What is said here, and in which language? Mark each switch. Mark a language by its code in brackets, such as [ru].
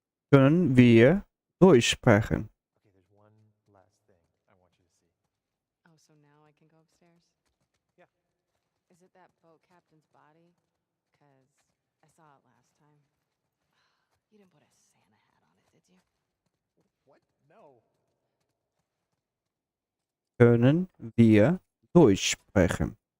[de] Können wir Deutsch sprechen? [en] Okay, there's one last thing I want you to see. Oh, so now I can go upstairs? Yeah. Is it that boat captain's body? Cause I saw it last time. You didn't put a Santa hat on it, did you? What? No. [de] Können wir Deutsch sprechen?